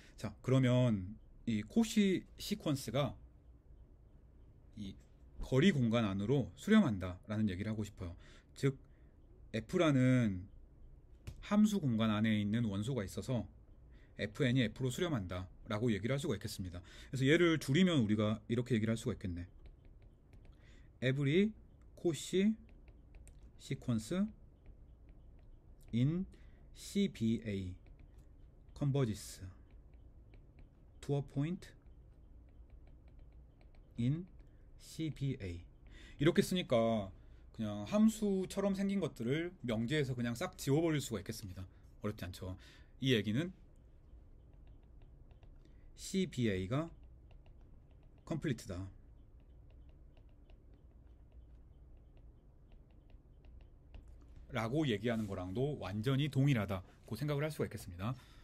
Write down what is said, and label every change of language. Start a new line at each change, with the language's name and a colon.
Korean: 자, 그러면 이 코시 시퀀스가 이 거리 공간 안으로 수렴한다 라는 얘기를 하고 싶어요. 즉 F라는 함수 공간 안에 있는 원소가 있어서 Fn이 F로 수렴한다 라고 얘기를 할 수가 있겠습니다. 그래서 얘를 줄이면 우리가 이렇게 얘기를 할 수가 있겠네.
English: Every Cauchy sequence in CBA converges to a point in CBA.
Korean: 이렇게 쓰니까 그냥 함수처럼 생긴 것들을 명제에서 그냥 싹 지워버릴 수가 있겠습니다. 어렵지 않죠. 이 얘기는 CBA가 컴플리트다 라고 얘기하는 거랑도 완전히 동일하다고 생각을 할 수가 있겠습니다.